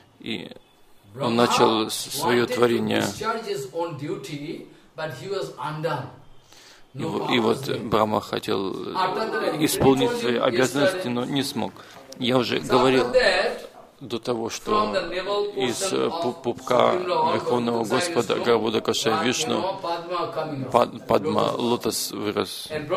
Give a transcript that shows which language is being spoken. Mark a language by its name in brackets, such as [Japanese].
[Russian] И он начал свое творение. [English] Discharge his own duty, but he was undone. [Russian] И вот Брахма хотел исполнить свои обязанности, но не смог. Я уже говорил до того, что из пупка Верховного Господа Гарбуда Каша Вишну Падма, лотос вырос.